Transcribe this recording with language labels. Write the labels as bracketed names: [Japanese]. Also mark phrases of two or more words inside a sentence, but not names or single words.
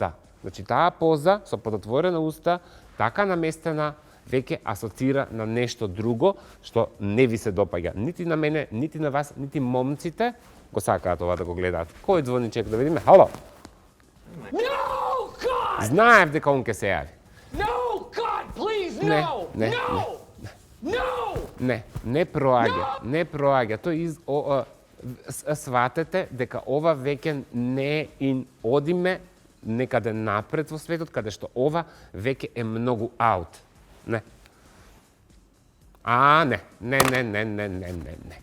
[Macedonian] Значи, таа поза со подотворена уста, така наместена, веќе асоцира на нешто друго што не ви се допаѓа. Нити на мене, нити на вас, нити момците го сакаат ова да го гледаат. Кој звони, чека да видиме? Хало? [English] No, God! [Macedonian] Знаев дека он ќе се јави. [English] No, God, please, [Macedonian] Не, [English] no! [Macedonian] не, [English] no! No! [Macedonian] Не проаѓа, не проаѓа. Тој сватете дека ова веќе не ин одиме некаде напред во светот, каде што ова веќе е многу аут. Не. Не.